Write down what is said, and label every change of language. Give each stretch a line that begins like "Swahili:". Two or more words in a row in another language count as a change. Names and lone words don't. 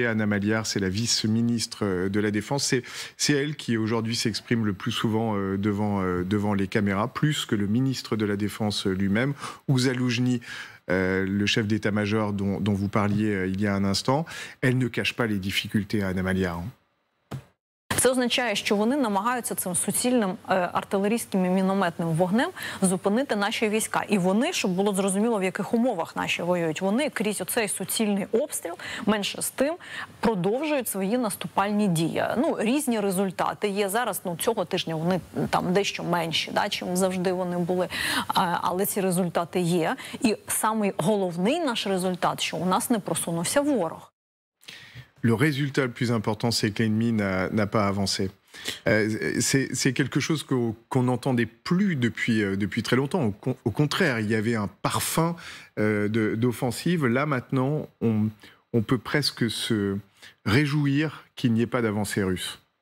French: Anna Maliar, c'est la vice-ministre de la Défense. C'est elle qui aujourd'hui s'exprime le plus souvent devant les caméras, plus que le ministre de la Défense lui-même, ou Zaluzhny, le chef d'état-major dont vous parliez il y a un instant. Elle ne cache pas les difficultés à Anna Maliar.
Ukrainian: Це означає, що вони намагаються цим суцільним артилерійським і мінометним вогнем зупинити наші війська. І вони, щоб було зрозуміло, в яких умовах наші воюють, вони крізь оцей суцільний обстріл, менше з тим, продовжують свої наступальні дії. Різні результати є. Зараз, цього тижня вони там дещо менші, чим завжди вони були. Але ці результати є. І самий головний наш результат, що у нас не просунувся ворог.
French: Le résultat le plus important, c'est que l'ennemi n'a pas avancé. C'est quelque chose qu'on n'entendait plus depuis très longtemps. Au contraire, il y avait un parfum d'offensive. Là, maintenant, on peut presque se réjouir qu'il n'y ait pas d'avancée russe.